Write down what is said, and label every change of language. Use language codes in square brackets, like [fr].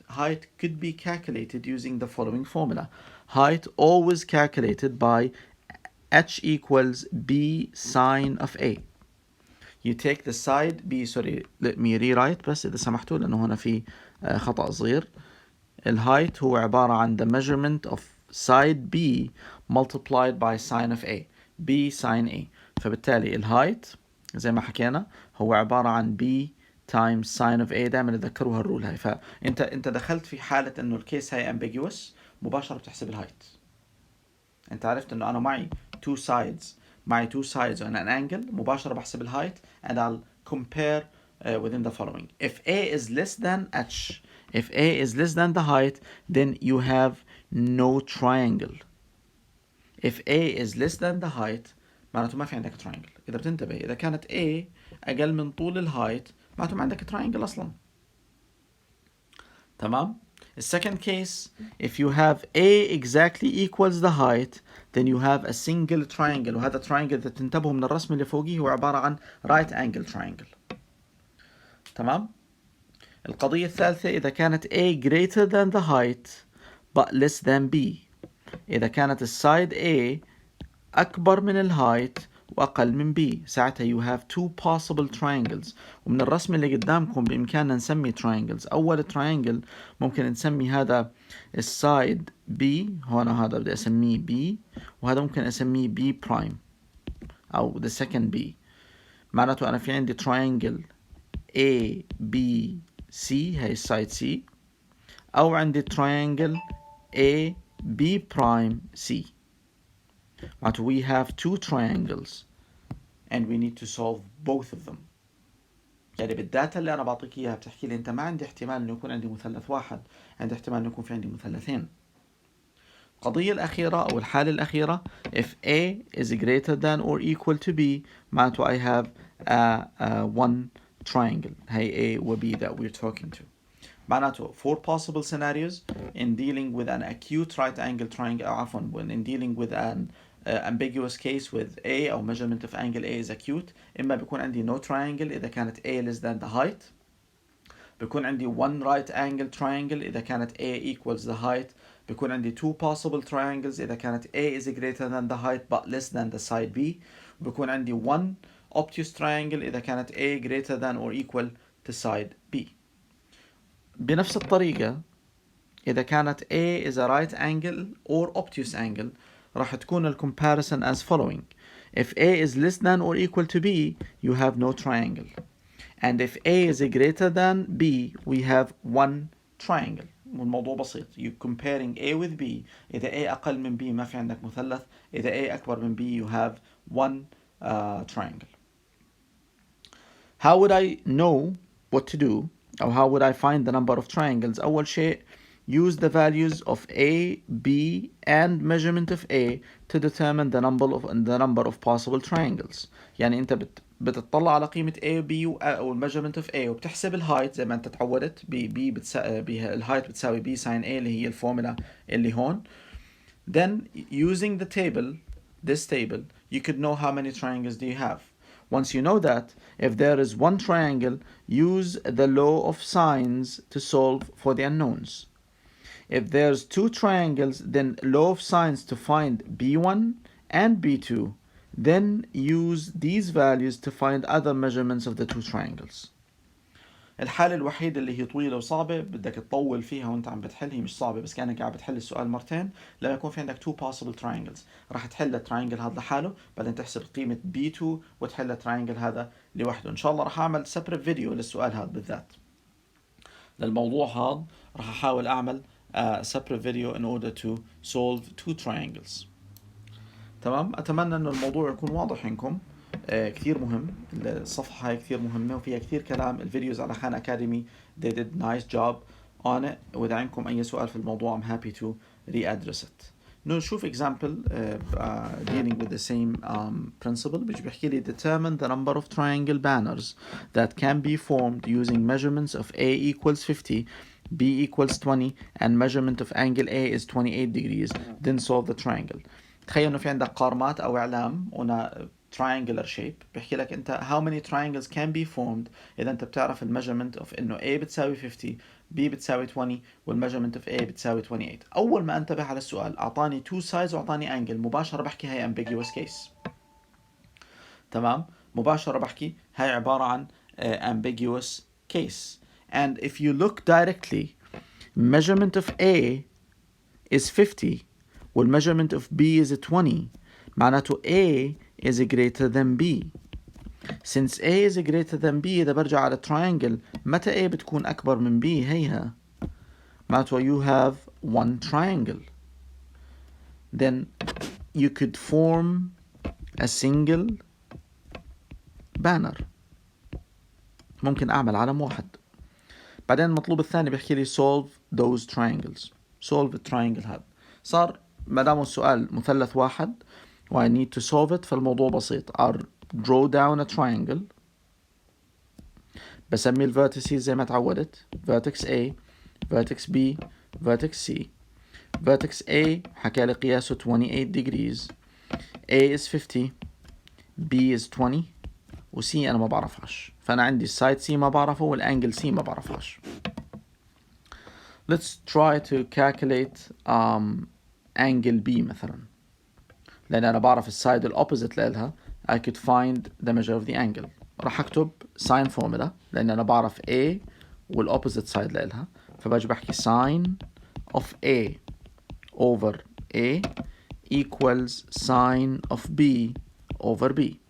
[en] Height could be calculated using the following formula. Height always calculated by H equals B sine of A. You take the side B, sorry let me rewrite [ar] بس إذا سمحتوا لأنه هنا في خطأ صغير. الهايت هو عبارة عن [en] the measurement of side B multiplied by sine of A. B sine A. [ar] فبالتالي الهايت زي ما حكينا هو عبارة عن [en] B times sine of A. [ar] دائما تذكروا هالرول هاي. فانت دخلت في حالة انه الكيس هاي ambiguous مباشرة بتحسب الهايت. انت عرفت انه انا معي [en] two sides on an angle [ar] مباشرة بحسب الهايت [en] and I'll compare within the following. If A is less than H, if A is less than the height, then you have no triangle. If A is less than the height [ar] معناته ما في عندك [en] triangle. [ar] إذا بتنتبه إذا كانت A أقل من طول الهايت معناته ما عندك triangle أصلا. [en] تمام؟ The second case, if you have A exactly equals the height, then you have a single triangle. [ar] وهذا triangle إذا تنتبهوا من الرسم اللي فوقيه هو عبارة عن right angle triangle. تمام؟ القضية الثالثة إذا كانت [en] A greater than the height but less than B. [ar] إذا كانت السايد A أكبر من الهايت وأقل من B ساعتها [en] you have two possible triangles. [ar] ومن الرسم اللي قدامكم بإمكاننا نسمي triangles. أول triangle ممكن نسمي هذا السايد B. هون هذا بدي أسميه B وهذا ممكن أسميه B prime أو the second B. معناته أنا في عندي triangle A B C هاي السايد C أو عندي triangle A B prime C. [en] But we have two triangles and we need to solve both of them. [ar] يعني بالداتا اللي أنا بعطيك إياها بتحكي لي أنت ما عندي احتمال إنه يكون عندي مثلث واحد، عندي احتمال إنه يكون في عندي مثلثين. القضية الأخيرة أو الحالة الأخيرة [en] if A is greater than or equal to B معناته I have one triangle. هي A و B that we're talking to. معناته four possible scenarios in dealing with an acute right angle triangle عفوا when in dealing with an ambiguous case with A أو measurement of angle A is acute. [ar] إما بيكون عندي [en] no triangle إذا كانت A less than the height. [ar] بيكون عندي [en] one right angle triangle إذا كانت A equals the height. [ar] بيكون عندي [en] two possible triangles إذا كانت A is greater than the height but less than the side B. [ar] بيكون عندي [en] one obtuse triangle إذا كانت A greater than or equal to side B. [ar] بنفس الطريقة إذا كانت [en] A is a right angle or obtuse angle [ar] راح تكون ال [en] comparison as following. If A is less than or equal to B you have no triangle. And if A is greater than B we have one triangle. [ar] والموضوع بسيط. [en] You comparing A with B. [ar] إذا A أقل من B ما في عندك مثلث. إذا A أكبر من B [en] you have one triangle. How would I know what to do? أو how would I find the number of triangles? أول شيء use the values of A, B and measurement of A to determine the number of possible triangles. [ar] يعني أنت بتطلع على قيمة A و B أو measurement of A وبتحسب الهايت زي ما أنت تعودت الهايت بتساوي B sin A اللي هي الفورمولا اللي هون. [en] Then using the table, this table, you could know how many triangles do you have. Once you know that, if there is one triangle, use the law of sines to solve for the unknowns. If there's two triangles, then law of sines to find B1 and B2. Then use these values to find other measurements of the two triangles. [ar] الحالة الوحيدة اللي هي طويلة وصعبة بدك تطول فيها وانت عم بتحل هي مش صعبة بس كأنك قاعد بتحل السؤال مرتين لما يكون في عندك two possible triangles راح تحل التراينجل هذا لحاله بعدين تحسب قيمة B2 وتحل التراينجل هذا لوحده. إن شاء الله راح أعمل separate فيديو للسؤال هذا بالذات. للموضوع هذا راح أحاول أعمل [en] separate video in order to solve two triangles. [ar] تمام. أتمنى إنه الموضوع يكون واضح عندكم. كثير مهم الصفحة هاي كثير مهمة وفيها كثير كلام. الفيديوز على خان أكاديمي [en] they did nice job on it. [ar] وإذا عندكم أي سؤال في الموضوع [en] I'm happy to readdress it. نشوف example dealing with the same principle [ar] بيحكي لي [en] determine the number of triangle banners that can be formed using measurements of A equals 50, B equals 20 and measurement of angle A is 28 degrees. Then solve the triangle. [ar] تخيل إنه في عندك قارمات أو إعلام هنا [en] triangular shape [ar] بيحكي لك أنت [en] how many triangles can be formed [ar] إذا أنت بتعرف measurement of إنه A بتساوي 50 B بتساوي 20 measurement of A بتساوي 28. أول ما انتبه على السؤال أعطاني two sides وأعطاني angle مباشرة بحكي هاي ambiguous case. تمام. مباشرة بحكي هاي عبارة عن ambiguous case. [en] And if you look directly measurement of A is 50 والmeasurement of B is 20 معناته A is greater than B. Since A is greater than B [ar] إذا برجع على [en] triangle [ar] متى A بتكون أكبر من B هيها معناته [en] you have one triangle. Then you could form a single banner. [ar] ممكن أعمل علم واحد. بعدين المطلوب الثاني بيحكي لي [en] solve those triangles. [ar] solve التراينجل هذا. صار ما دام السؤال مثلث واحد و [en] I need to solve it [ar] فالموضوع بسيط. [en] I'll draw down a triangle. [ar] بسمي الفيرتيسز زي ما تعودت. [en] vertex A, vertex B, vertex C. vertex A [ar] حكى لي قياسه [en] 28 degrees. A is 50, B is 20 و C [ar] أنا ما بعرفهاش. فأنا عندي السايد C ما بعرفه والأنجل C ما بعرفهاش. [en] Let's try to calculate angle B مثلا. [ar] لأن أنا بعرف السايد الأوبوزيت لها [en] I could find the measure of the angle. [ar] راح أكتب sine formula لأن أنا بعرف A والأوبوزيت سايد لها فباجي بحكي [en] sine of A over A equals sine of B over B.